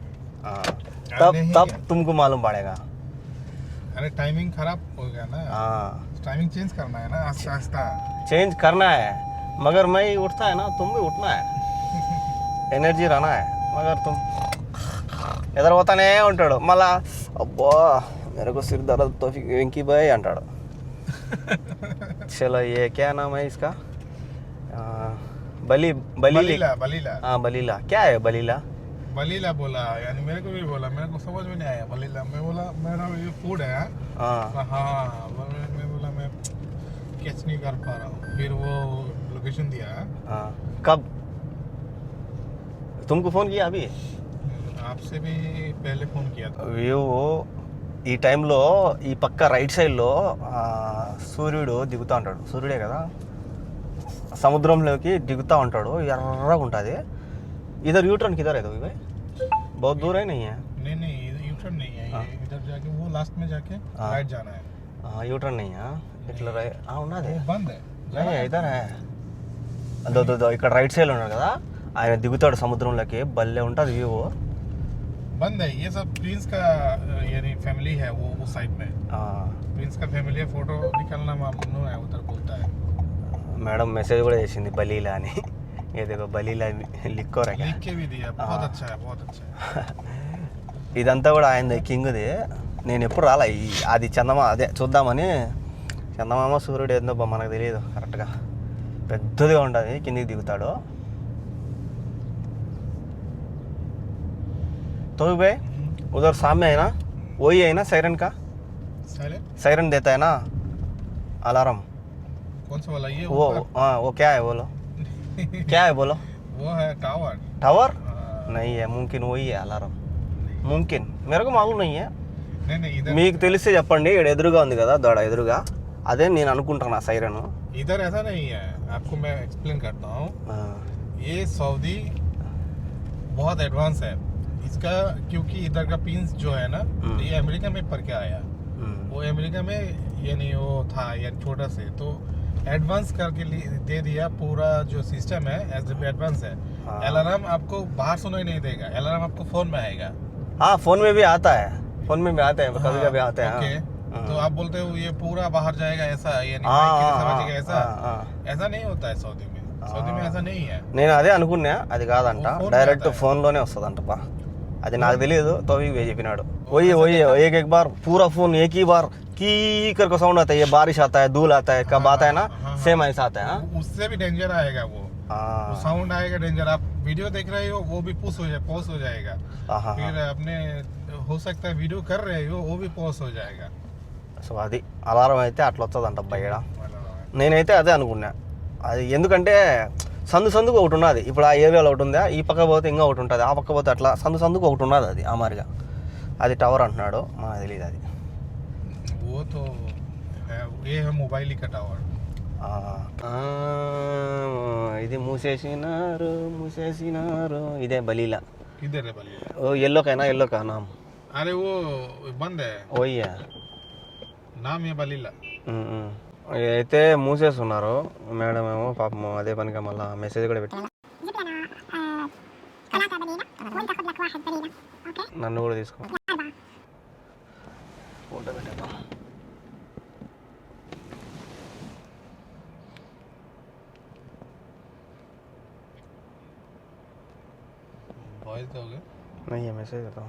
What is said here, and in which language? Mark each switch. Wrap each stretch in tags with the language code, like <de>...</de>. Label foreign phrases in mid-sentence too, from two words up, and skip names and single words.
<hi>तब तुमको मालूम पड़ेगा. अरे टाइमिंग खराब हो गया ना. टाइमिंग चेंज करना है ना, आस्ता चेंज करना है. मगर मैं उठता है ना, तुम भी उठना है, एनर्जी रहना है. मगर तुम इधर होता नहीं ఉంటాడు.</hi> <te>మళ్ళా అబ్బా</te> <hi>मेरे को सिर दर्द तो विंकी भाई అంటాడు. चलो ये क्या नाम है इसका? बलीला. क्या है बलीला बोला, यानी मेरे को भी बोला, मेरे को समझ में नहीं आया बलीला. मैं बोला मेरा ये फूड है. मैं बोला मैं कैच नहीं कर पा रहा हूँ. फिर वो लोकेशन दिया. कब तुमको फोन किया? अभी आपसे भी पहले फोन किया था.</hi> <te>వ్యూ ఈ టైంలో ఈ పక్క రైట్ సైడ్లో సూర్యుడు దిగుతూ ఉంటాడు. సూర్యుడే కదా, సముద్రంలోకి దిగుతూ ఉంటాడు, ఎర్రగా ఉంటుంది.</te> <hi>इधर यूटर्न किधर है? तो भाई बहुत दूर है. नहीं है, नहीं यूटर्न नहीं है. इधर जाके वो लास्ट में जाके राइट जाना है. యూటర్న్ नहीं है.</hi> <te>ఇట్లా ఉన్నది,</te> <hi>बंद है. इधर दो</hi> <te>ఇక్కడ రైట్ సైడ్ ఉన్నాడు కదా, ఆయన దిగుతాడు సముద్రంలోకి, భలే ఉంటుంది వ్యూ.</te> <hi>बंद है. ये सब प्रिंस का यानी फैमिली है, वो साइड में. प्रिंस का फैमिली है, फोटो निकालना ममनू है, उधर बोलता है.</hi> <te>మేడం మెసేజ్ కూడా చేసింది బలీలా అని. ఏదో బలీలా లిక్కో</te> <hi>लिख के भी दिया. बहुत अच्छा है.</hi> <te>ఇదంతా కూడా ఆయనది, కింగ్ది. నేను ఎప్పుడు రాలా. అది అదే చూద్దామని. చందమామ సూర్యుడు ఏందో మనకు తెలియదు కరెక్ట్గా, పెద్దదిగా ఉంటుంది, కిందికి దిగుతాడు.</te> <hi>तो भाई उधर सामने है ना, वही है ना सायरन का? सायरन देता है ना अलार्म. कौन सा वाला? ये वो क्या है बोलो? क्या है बोलो? वो है टावर. नहीं है, मुमकिन वही है अलार्म. मुमकिन, मेरे को मालूम नहीं है. नहीं</hi> <te>మీకు తెలిస్తే చెప్పండి. ఇక్కడ ఎదురుగా ఉంది కదా దడ, ఎదురుగా అదే నేను అనుకుంటున్నా సైరన్.</te> <hi>इधर ऐसा नहीं है, आपको मैं एक्सप्लेन करता हूँ. ये सऊदी बहुत एडवांस है इसका, क्योंकि इधर का पिंस जो है ना, ये अमेरिका में पढ़ के आया. वो अमेरिका में यानी वो था यानी छोटा से, तो एडवांस करके दे दिया. पूरा जो सिस्टम है एडवांस है. अलार्म आपको बाहर सुनाई नहीं देगा, अलार्म आपको फोन में आएगा. हाँ फोन में भी आता है, फोन में भी आते हैं, कभी कभी आते हैं. ओके. तो आप बोलते हो ये पूरा बाहर जाएगा ऐसा, यानी समझिएगा ऐसा. ऐसा नहीं होता है सऊदी में. सऊदी में ऐसा नहीं है.</hi> <te>నేను అదే అనుకున్నా, అది కాదంట, డైరెక్ట్ ఫోన్లోనే వస్తుందంట. పా అది నాకు తెలియదు, తోవి చెప్పినాడు.</te> <hi>वही वही एक एक बार पूरा फोन एक ही बार की करके साउंड आता है. ये बारिश आता है, धूल आता है, कब आता है ना, सेम ऐसा आता है. उससे भी डेंजर आएगा वो साउंड आएगा डेंजर. आप वीडियो देख रहे हो वो भी पॉज हो जाएगा. फिर अपने हो सकता है वीडियो कर रहे हो वो भी पॉज हो जाएगा.</hi> <te>సో అది అలారం అయితే అట్లా వస్తుందంట అబ్బాయి. నేనైతే అదే అనుకున్నా. అది ఎందుకంటే సందుకు ఒకటి ఉన్నది. ఇప్పుడు ఆ ఏరియాలో ఒకటి ఉందా, ఈ పక్క పోతే ఇంకా ఒకటి ఉంటుంది, ఆ పక్క పోతే అట్లా సందుకు ఒకటి ఉన్నది. అది ఆ మారిగా అది టవర్ అంటున్నాడు, మాకు తెలియదు అది.</te> <hi>वो तो ये है मोबाइल का टावर.</hi> <te>ఇది మూసేసినారు. ఇదే బలీలా.</te> <hi>इधर है बलिया. ओ एल्लो का नाम. अरे वो बंद है. ఓయ్యా नाम है बलीला.</hi> <te>అయితే మూసేస్తున్నారు. మేడం ఏమో పాపం అదే పనిగా మళ్ళీ మెసేజ్ కూడా పెట్టి నన్ను కూడా తీసుకో ఫోటో పెట్టేద్దాం. మెసేజ్ పెడతాం.</te>